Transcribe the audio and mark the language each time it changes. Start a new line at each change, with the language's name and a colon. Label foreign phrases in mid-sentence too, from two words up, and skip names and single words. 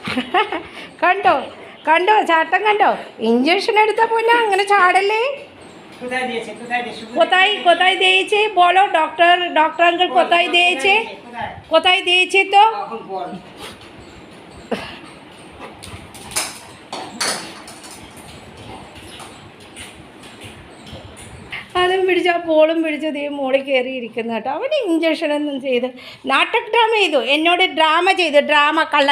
Malayalam: കണ്ടോ ചാട്ടം കണ്ടോ ഇഞ്ചക്ഷൻ എടുത്ത പോലെ അങ്ങനെ ചാടല്ലേ
Bangla: কোথায় দিয়েছে বলো, ডক্টর আঙ্কেল কোথায় দিয়েছে, কোথায় দিয়েছে তো?
Malayalam: അതും പിടിച്ച ബോളും പിടിച്ച് ദേ മോളിൽ കയറിയിരിക്കുന്ന കേട്ടോ. അവന് ഇഞ്ചക്ഷനൊന്നും ചെയ്ത് നാട്ടക് ഡ്രാമ ചെയ്തു, എന്നോട് ഡ്രാമ ചെയ്തു, ഡ്രാമ കള്ളൻ.